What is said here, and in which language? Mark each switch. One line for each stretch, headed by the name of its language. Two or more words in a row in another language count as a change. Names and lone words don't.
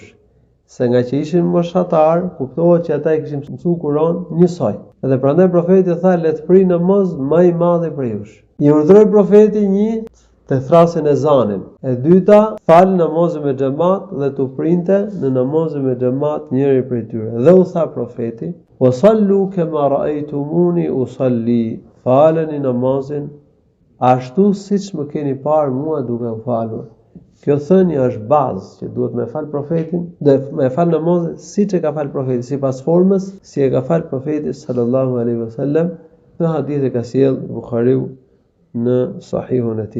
Albanian: Se nga që ishin moshatar, kuptohet që ata i kishin mësuar Kur'an njësoj. Edhe prandaj profeti tha: "Le të prinë namaz më i madhi për jush." I urdhroi profeti një të thrasin ezanin, e dyta fal namazin me xhamat dhe t'u printe në namazin me xhamat njëri prej tyre. Dhe u tha profeti:
Arabic: "وصلوا كما رأيتموني أصلي."
Albanian: Faleni namazin ashtu siç më keni parë mua duke u falur. Kjo thënie është bazë që duhet me fal profetin, dhe me fal namazin siç e ka fal profeti, sipas formës si e ka fal profeti
Arabic: صلى الله عليه وسلم.
Albanian: Në hadith e ka sjell Buhariu në Sahihun e tij.